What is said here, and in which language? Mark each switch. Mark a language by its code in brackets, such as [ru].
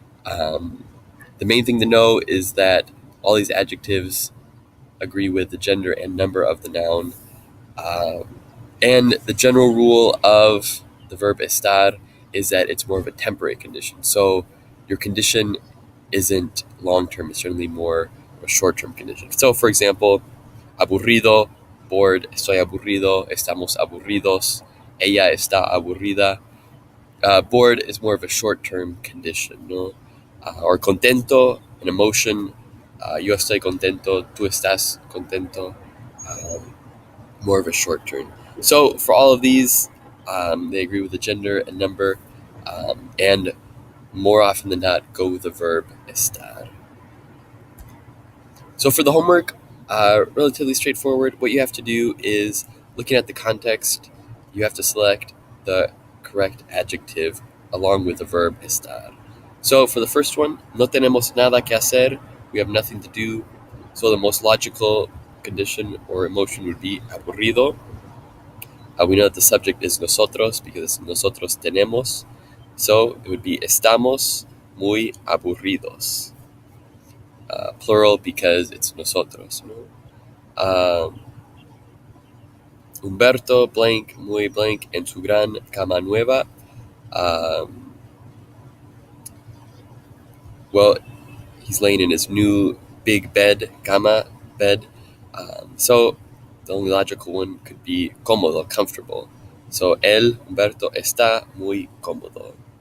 [en] The main thing to know is that all these adjectives agree with the gender and number of the noun. And the general rule of the verb estar is that it's more of a temporary condition. So your condition isn't long-term, it's certainly more of a short-term condition. So for example, aburrido, bored, [es] estoy aburrido, estamos aburridos, ella está aburrida. [en] Bored is more of a short-term condition, no? Or contento, an emotion, [es] yo estoy contento, tú estás contento, [en] more of a short term. So for all of these, they agree with the gender and number, and more often than not, go with the verb estar. So for the homework, relatively straightforward. What you have to do is, looking at the context, you have to select the correct adjective along with the verb estar. So for the first one, [es] no tenemos nada que hacer, [en] we have nothing to do. So the most logical condition or emotion would be aburrido. We know that the subject is nosotros because [es] nosotros tenemos. [en] So it would be [es] estamos muy aburridos. [en] Plural because it's nosotros. [es] No? Humberto [en] blank, [es] muy blank, en su gran cama nueva. [en] Well, he's laying in his new big bed, [es] cama [en] bed. So the only logical one could be cómodo, comfortable. So [es] él, Humberto, está muy cómodo.